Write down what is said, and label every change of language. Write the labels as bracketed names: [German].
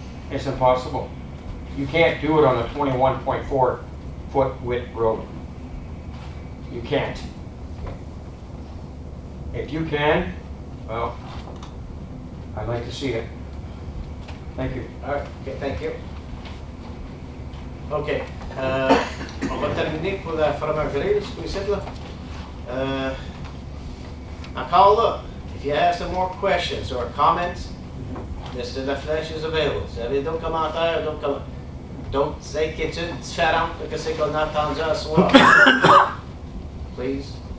[English] It's impossible. You can't do it on a 21.4 foot width road. You can't. If you can, well, I'd like to see it. Thank you. All right. Okay, thank you. OK. [French] On va terminer pour la fromagerie, ce qu'on essaie là. Encore là, [English] if you have some more questions or comments, Mr. Laflèche is available. [French] Si vous avez d'autres commentaires, d'autres inquiétudes différentes de ce qu'on a entendu à soir, please.